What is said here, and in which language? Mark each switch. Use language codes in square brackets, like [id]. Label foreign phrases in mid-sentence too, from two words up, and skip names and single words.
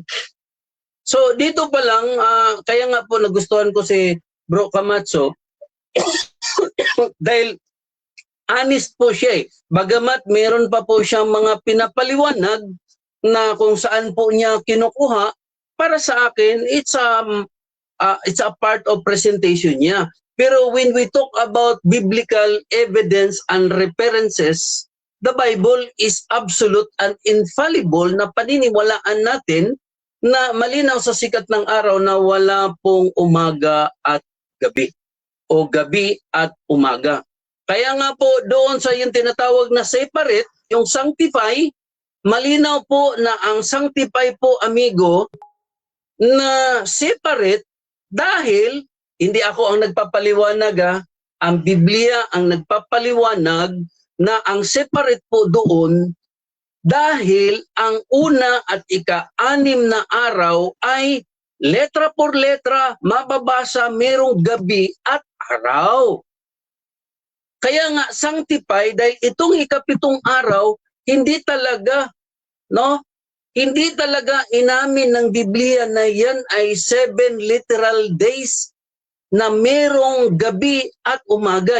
[tl] So dito pa lang, kaya nga po nagustuhan ko si Bro Camacho dahil honest po siya eh. Bagamat meron pa po siyang mga pinapaliwanag na kung saan po niya kinukuha, para sa akin, [en] it's a part of presentation niya. [tl] Pero [en] when we talk about biblical evidence and references, the Bible is absolute and infallible [tl] na paniniwalaan natin na malinaw sa sikat ng araw na wala pong umaga at gabi o gabi at umaga. Kaya nga po doon sa yung tinatawag na separate, yung sanctify, malinaw po na ang sanctify po, amigo, na separate dahil hindi ako ang nagpapaliwanag, ang Biblia ang nagpapaliwanag na ang separate po doon dahil ang una at ika-6 na araw ay [es] letra por letra [tl] mababasa merong gabi at araw. Kaya nga sanctify dahil itong ika-7 araw hindi talaga inamin ng Biblia na yan ay 7 [en] literal days [tl] na merong gabi at umaga.